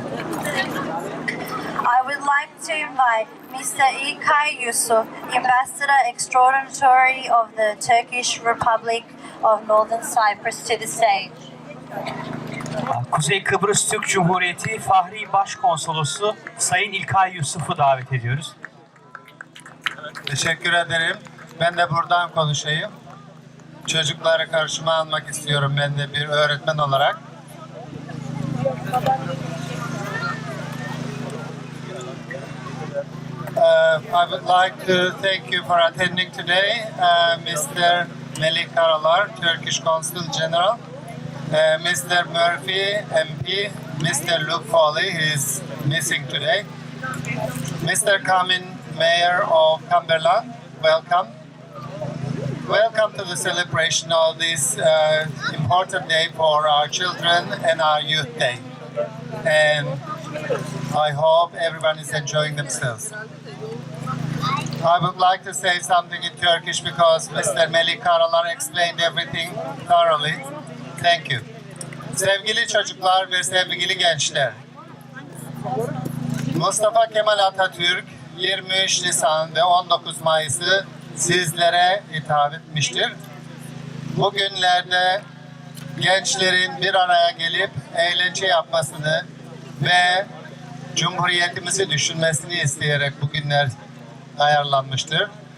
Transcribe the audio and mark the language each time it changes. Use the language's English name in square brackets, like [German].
[English] I would like to invite Mr. İlkay Yusuf, Ambassador Extraordinary of the Turkish Republic of Northern Cyprus, to the stage. [Turkish] Kuzey Kıbrıs Türk Cumhuriyeti Fahri Başkonsolosu Sayın İlkay Yusuf'u davet ediyoruz. Teşekkür ederim. Ben de buradan konuşayım. Çocukları karşıma almak istiyorum ben de bir öğretmen olarak. [English] I would like to thank you for attending today, Mr. Melik Karalar, Turkish Consul General, Mr. Murphy, MP, Mr. Luke Foley, who is missing today, Mr. Kamin, Mayor of Cumberland, welcome. Welcome to the celebration of this important day for our children and our youth day. And I hope everyone is enjoying themselves. I would like to say something in Turkish because Mr. Melik Karalar explained everything thoroughly. Thank you. [Turkish] Sevgili çocuklar ve sevgili gençler, Mustafa Kemal Atatürk 23 Nisan ve 19 Mayıs'ı sizlere hitap etmiştir. Bugünlerde gençlerin bir araya gelip eğlence yapmasını ve Cumhuriyetimizi düşünmesini isteyerek bugünler ayarlanmıştır.